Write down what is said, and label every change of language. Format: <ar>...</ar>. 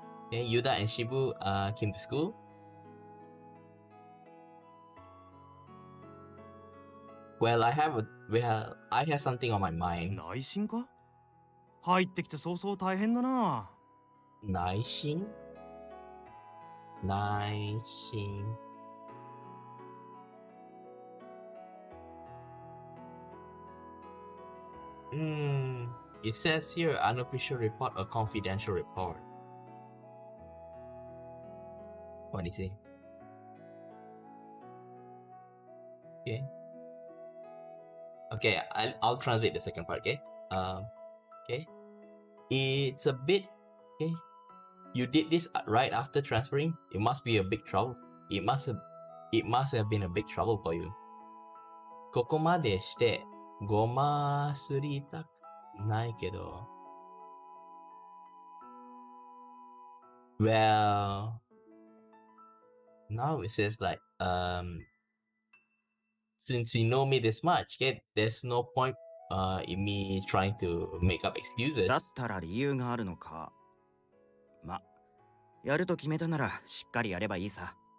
<en>Yuda and Shibu came to school. Well, I have something on my mind.</en> <ja>内心か？入ってきて早々大変だな。内心？内心。</ja> <en>It says here unofficial report or confidential report. What do you say? Okay, I'll translate the second part. Okay. Okay. It's a bit. Okay. You did this right after transferring. It must be a big trouble. It must have been a big trouble for you.</en> <ja>ここまでしてごますりたくないけど。</ja> <en>Well, now it says like since you know me this much, okay, there's no point in me trying to make up excuses.</en> <ja>だったら理由があるのか。ま、やると決めたならしっかりやればいいさ。</ja>